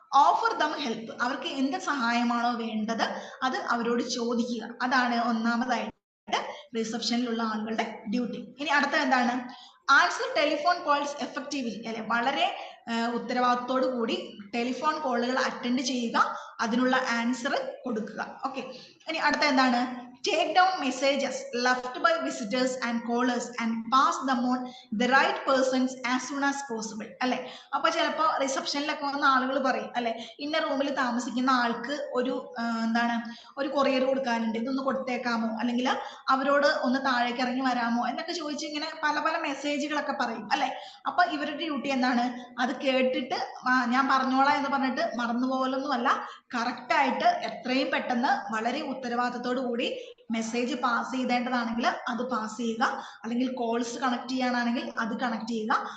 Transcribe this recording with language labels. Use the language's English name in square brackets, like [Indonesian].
[English] offer them help, [Malayalam] അവർക്ക് എന്ത് സഹായമാണോ വേണ്ടത് അത് അവരോട് ചോദിക്കുക. അതാണ് ഒന്നാമതായിട്ട് റിസപ്ഷനിലുള്ള ആളുകളുടെ ഡ്യൂട്ടി. ഇനി അടുത്ത എന്താണ്, [English] answer telephone calls effectively [Malayalam] അല്ലെ, വളരെ ഉത്തരവാദിത്തോടു കൂടി ടെലിഫോൺ കോളുകൾ അറ്റൻഡ് ചെയ്യുക, അതിനുള്ള ആൻസർ കൊടുക്കുക. [English] okay, [Malayalam] ഇനി അടുത്ത എന്താണ്, [English] take down messages left by visitors and callers and pass them on the right persons as soon as possible അല്ലെ. [Malayalam] അപ്പൊ ചിലപ്പോ റിസപ്ഷനിലൊക്കെ വന്ന ആളുകൾ പറയും അല്ലെ, ഇന്ന റൂമിൽ താമസിക്കുന്ന ആൾക്ക് ഒരു എന്താണ് ഒരു കൊറിയർ കൊടുക്കാനുണ്ട്, ഇതൊന്ന് കൊടുത്തേക്കാമോ, അല്ലെങ്കിൽ അവരോട് ഒന്ന് താഴേക്ക് ഇറങ്ങി വരാമോ എന്നൊക്കെ ചോദിച്ച് ഇങ്ങനെ പല പല മെസ്സേജുകളൊക്കെ പറയും അല്ലെ. അപ്പൊ ഇവരുടെ ഡ്യൂട്ടി എന്താണ്, അത് കേട്ടിട്ട് ഞാൻ പറഞ്ഞോളാം എന്ന് പറഞ്ഞിട്ട് മറന്നുപോകലൊന്നുമല്ല, കറക്റ്റ് ആയിട്ട് എത്രയും പെട്ടെന്ന് വളരെ ഉത്തരവാദിത്തത്തോടു കൂടി മെസ്സേജ് പാസ് ചെയ്തേണ്ടതാണെങ്കിൽ അത് പാസ് ചെയ്യുക, അല്ലെങ്കിൽ കോൾസ് കണക്ട് ചെയ്യാനാണെങ്കിൽ അത് കണക്ട് ചെയ്യുക.